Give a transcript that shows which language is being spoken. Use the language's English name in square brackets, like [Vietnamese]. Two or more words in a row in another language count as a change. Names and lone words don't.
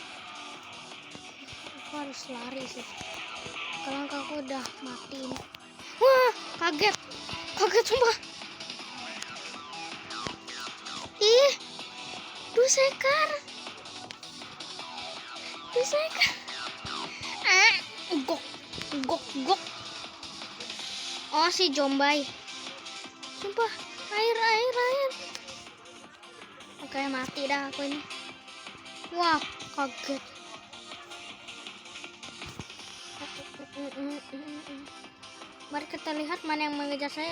[Indonesian] Aku harus lari sih. Kalau enggak aku udah mati ini. Wah, kaget. Kaget sumpah. Ih, Dusekar. Dusekar. Gok. Gok, gok. Oh, si Jombay. Sumpah, air. Oke, mati dah aku ini. Wah, kaget. Mari kita lihat mana yang mengejar saya.